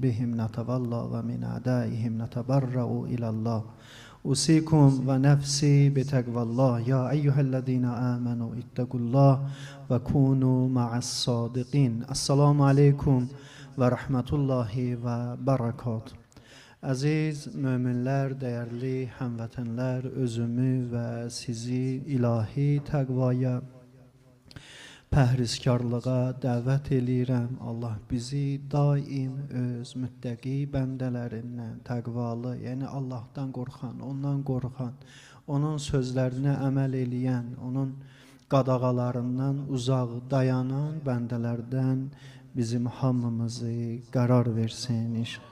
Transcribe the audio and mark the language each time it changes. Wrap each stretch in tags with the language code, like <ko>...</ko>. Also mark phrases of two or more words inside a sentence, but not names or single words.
<ar>بهم نتولى ومن أعدائهم نتبرأ إلى الله. أوصيكم ونفسي بتقوى الله. يا أيها الذين آمنوا اتقوا الله وكونوا مع الصادقين. السلام عليكم ورحمة الله وبركاته.</ar> <az>Əziz möminlər, dəyərli həmvətənlər, özümü və sizi ilahi təqvaya, pəhrizkarlığa dəvət eləyirəm. Allah bizi daim öz müttəqi bəndələrindən, təqvalı, yəni Allahdan qorxan, ondan qorxan, onun sözlərinə əməl eləyən, onun qadağalarından uzaq dayanan bəndələrdən bizim hamımızı qərar versin inşallah.</az>